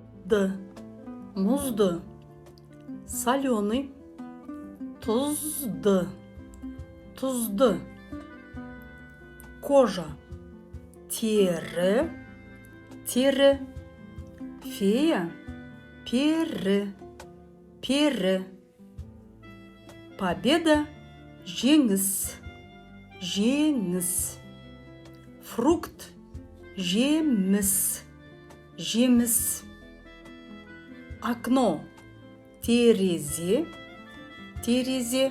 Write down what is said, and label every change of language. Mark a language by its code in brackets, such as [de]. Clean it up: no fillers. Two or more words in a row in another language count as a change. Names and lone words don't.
[kk] Музды, музды. Соленый, тузды, тузды. Кожа, тері, тері. Фея, пері, пері. Победа, жеңіс, жеңіс. Фрукт, жеміс, жеміс. Окно, терезе, терезе.